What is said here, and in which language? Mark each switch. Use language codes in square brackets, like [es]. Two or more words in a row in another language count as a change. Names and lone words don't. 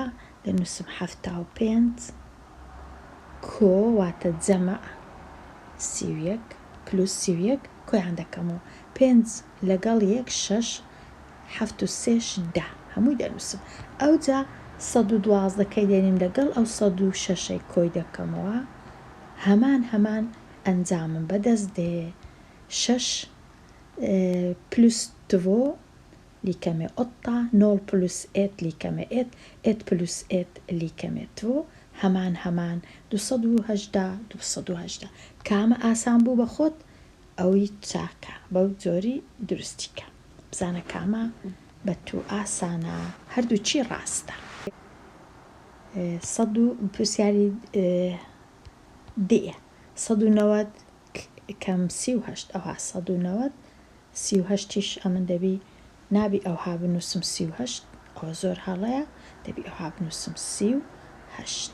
[ckb] دەنووسم 75 کۆ واتە جەمع 31 پلوس 31 کۆیان دەکەمەوە 5 لەگەڵ 1 6 7 و 3 10 هەمووی دەنووسم ئەوجا 112کەی دێنیم لەگەڵ ئەو 106ی کۆی دەکەمەوە هەمان ئەنجامم بەدەست دێ [sv] 6 plus 2 lika med 8, 0 plus 1 lika med 1, 1 plus 1 lika med 2. [ckb] هەمان 280 کامە ئاسان بوو بە خۆت ئەوی چاکە بەو جۆری دروستیکە بزانە کامە بە تو ئاسانە هەردوو چی ڕاستە. پرسیاری دێ 190 کەم 38 ئەوها 190 38ش ئەمن دەبی نابی ئەوها بنووسم 38 ئەوە زۆر هەڵەیە دەبی ئەوها بنووسم 38